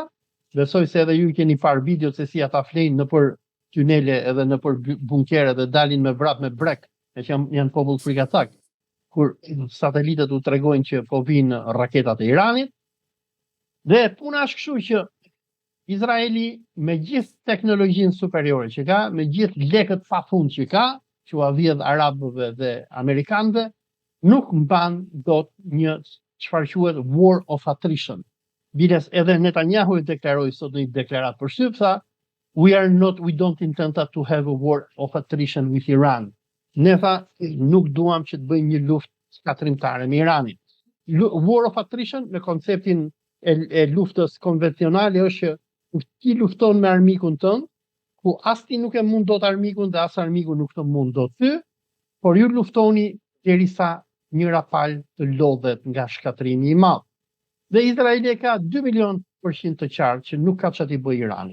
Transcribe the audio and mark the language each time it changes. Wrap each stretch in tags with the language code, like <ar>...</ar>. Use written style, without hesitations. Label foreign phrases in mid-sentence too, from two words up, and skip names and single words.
<sq>Besoj se edhe ju keni parë videot se si ata flenë nëpër tunele edhe nëpër bunkere dhe dalin me vrap me brek, që janë popull frikacak, kur satelitët u tregojnë që po vinë raketat e Iranit. Dhe puna është kështu që Izraeli me gjithë teknologjinë superiore që ka, me gjithë lekët pafund që ka, që u avjedh arabëve dhe amerikanëve, nuk mban dot një çfarë quhet</sq> <en>war of attrition.</en> <sq>Biles edhe Netanyahu e deklaroi sot në një deklarat për shtyp, tha,</sq> <en>we don't intend to have a war of attrition with Iran.</en> <sq>Ne tha, nuk duam që të bëjmë një luftë shkatrimtare me Iranin.</sq> <en>War of attrition</en> <sq>në konceptin e luftës konvencionale është që ti lufton me armikun tënd, ku as ti nuk e mund dot armikun dhe as armiku nuk të mund dot ty, por ju luftoni derisa njëra palë të lodhet nga shkatrimi i madh. Dhe Izraeli ka 2 milion % të qartë që nuk ka çati bëj Irani.</sq>